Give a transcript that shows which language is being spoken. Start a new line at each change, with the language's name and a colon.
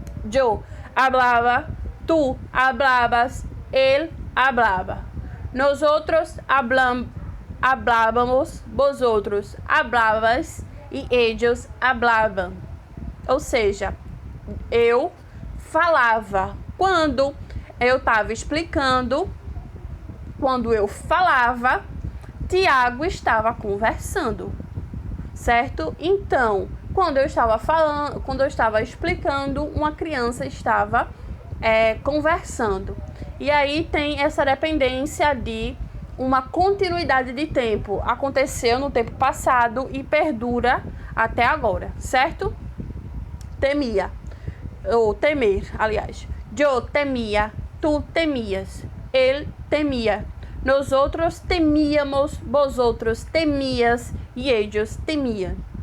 Spanish: Yo hablaba, tú hablabas, él hablaba. Nosotros hablábamos, vosotros hablabas e ellos hablaban.
Portuguese: Ou seja, eu falava quando eu estava explicando, quando eu falava, Tiago estava conversando, certo? Então, quando eu estava explicando, uma criança estava conversando. E aí tem essa dependência de uma continuidade de tempo. Aconteceu no tempo passado e perdura até agora, certo? Temia, ou temer, aliás. Eu temia, tu temias, ele temia.
Spanish: Nosotros temíamos, vosotros temías e ellos temían.